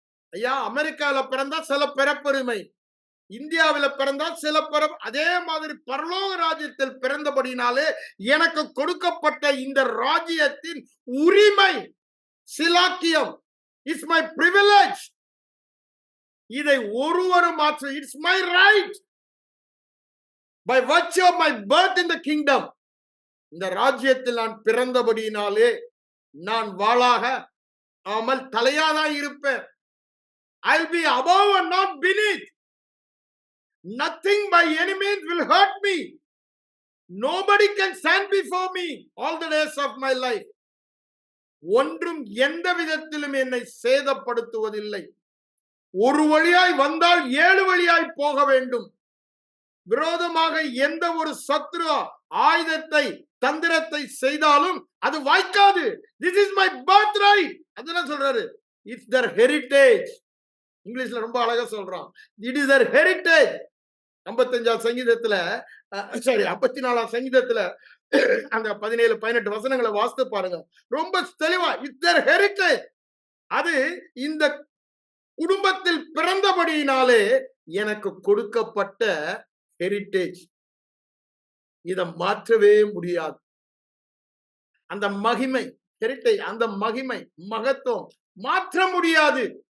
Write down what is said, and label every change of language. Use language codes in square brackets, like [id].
[ta] ஐயா, அமெரிக்கால பிறந்தா சில பிறப்புரிமை, இந்தியாவில பிறந்தா சில அதே மாதிரி பரலோக ராஜ்யத்தில் பிறந்தபடினாலே எனக்கு கொடுக்கப்பட்ட இந்த ராஜ்யத்தின் உரிமை, சிலாக்கியம், [en] It's my privilege. [ta] இதை ஒருவரும் மாற்ற, [en] It's my right by virtue of my birth in the kingdom. [ta] இந்த ராஜ்யத்தில் நான் பிறந்தபடியினாலே நான் வாளாக ஆமல் தலையாதான் இருப்பேன். [en] I'll be above and not beneath. Nothing by any means will hurt me. Nobody can stand before me all the days of my life. [ta] ஒன்றும் எந்த விதத்திலும் என்னை சேதப்படுத்துவதில்லை. ஒரு வழியாய் வந்தால் 7 வழியாய் போக வேண்டும். விரோதமாக எந்த ஒரு சத்ரு ஆயுதத்தை தந்திரத்தை செய்தாலும் அது வாய்க்காது. [en] This is my birthright. [ta] அதுதான் சொல்றாரு. [en] It's their heritage. [ta] இங்கிலீஷ்ல ரொம்ப அழகா சொல்றான். [en] It is their heritage. [ta] 55ஆம் சங்கீதத்துல 54ஆம் சங்கீதத்துல அந்த 17 18 வசனங்களை வாசித்து பாருங்க. ரொம்ப தெளிவா [en] it's their heritage. [ta] அது இந்த குடும்பத்தில் பிறந்தபடியினாலே எனக்கு கொடுக்கப்பட்ட ஹெரிட்டேஜ். இத மாற்றவே முடியாது. அந்த மகிமை, ஹெரிட்டேஜ், அந்த மகிமை மகத்துவம் மாற்ற முடியாது.